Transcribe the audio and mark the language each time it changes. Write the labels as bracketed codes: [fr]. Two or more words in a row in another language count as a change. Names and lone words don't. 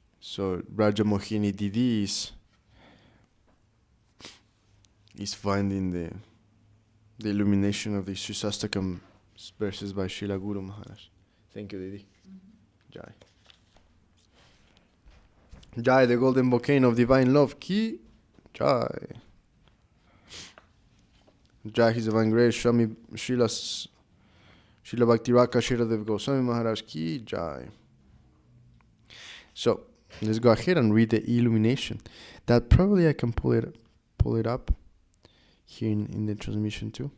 [en] So Rajamohini Didi is finding the illumination of the Śikṣāṣṭakam verses by Srila Guru Maharaj. Thank you, Didi. Jai. Jai, the golden volcano of divine love. [hi] Ki Jai. Jai, [en] His Divine Grace, Swami Srila Bhaktiraka Shiradev Goswami Maharaj [hi] Ki Jai. [en] So let's go ahead and read the illumination. That probably I can pull it up here in the transmission too.